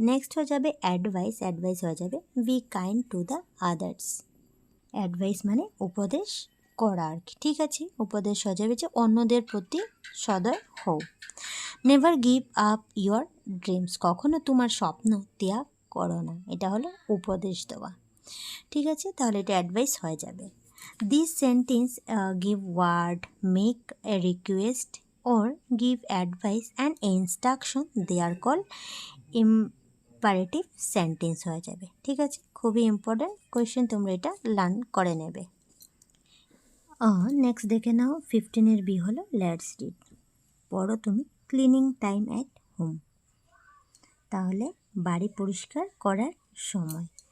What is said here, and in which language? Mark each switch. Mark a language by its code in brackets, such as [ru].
[bn] Next হয়ে যাবে advice, advice হয়ে যাবে [en] be kind to the others, [bn] advice মানে উপদেশ করা আর কি। ঠিক আছে, উপদেশ হয়ে যাবে যে অন্যদের প্রতি সদয় হও। [en] never give up your dreams, [bn] কখনো তোমার স্বপ্ন ত্যাগ করো না, এটা হলো উপদেশ দেওয়া। ঠিক আছে, তাহলে এটা অ্যাডভাইস হয়ে যাবে। [en] this sentence give word, make a request or give advice and instruction, they are called imperative sentence [bn] হয়ে যাবে। ঠিক আছে, খুবই ইম্পর্ট্যান্ট কোয়েশ্চেন, তোমরা এটা লার্ন করে নেবে। নেক্সট দেখে নাও 15 বি হলো লেটস রিড, পড়ো তুমি [en] cleaning time at home, [bn] তাহলে বাড়ি পরিষ্কার করার সময়।